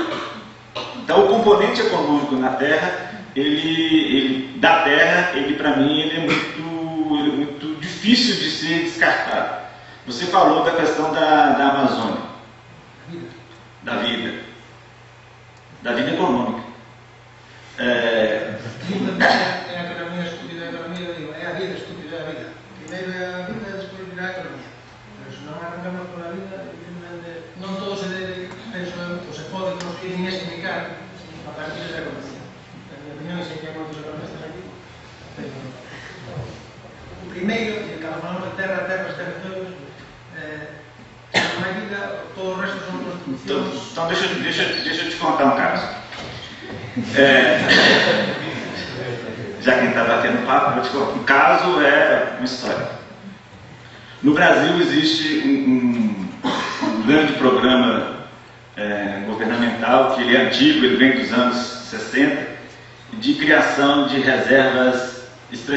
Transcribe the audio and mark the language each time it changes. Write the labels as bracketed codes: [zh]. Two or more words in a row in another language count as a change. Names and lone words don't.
[pt] Então, o componente econômico na terra, da terra, para mim, ele é muito difícil de ser descartado. Você falou da questão da Amazônia, da vida econômica. É a economia estúpida, a economia, digo, é a vida estúpida, é a vida. [gl] Primeiro é a vida, despois virá a economía. Pero se non arrancamos por a vida, non todo se debe, penso, ou se pode construir nin explicar a partir da economía. En minha opinión, sei que hai moitos economistas aquí, pero o primeiro, e cando falamos de terras, territorios, se non hai vida, todo o resto son construccións. [pt] Então deixa eu te contar um caso. Já que a gente está batendo papo, vou te contar. Um caso é uma história. No Brasil existe um grande programa governamental, que ele é antigo, ele vem dos anos 60, de criação de reservas extrativistas.